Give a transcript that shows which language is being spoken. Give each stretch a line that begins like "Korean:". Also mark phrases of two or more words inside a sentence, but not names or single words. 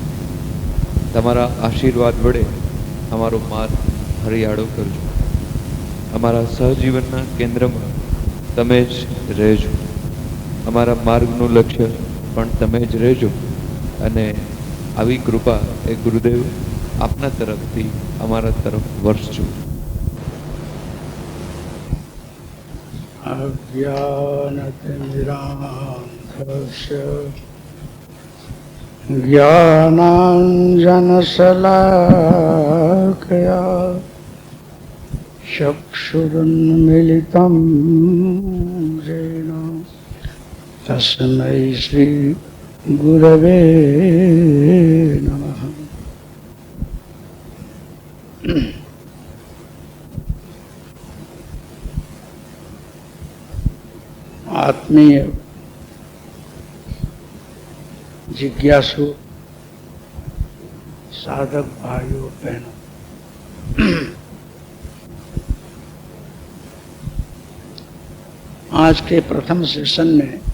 Gujarati: તમારા આશીર્વાદ વડે અમારો માર્ગ હરિયાળો કરજો. અમારા સહજીવનના કેન્દ્રમાં તમે જ રહેજો. અમારા માર્ગનું લક્ષ્ય પણ તમે જ રહેજો અને આવી કૃપા એ ગુરુદેવ આપના તરફથી અમારા તરફ વર્ષજો.
Sanskrit: अज्ञानतिमिरान्धस्य ज्ञानाञ्जनशलाकया चक्षुरुन्मिलितं येन तस्मै श्रीगुरवे नमः.
Hindi: आत्मीय जिज्ञासु साधक भाइयों बहनों, आज के प्रथम सेशन में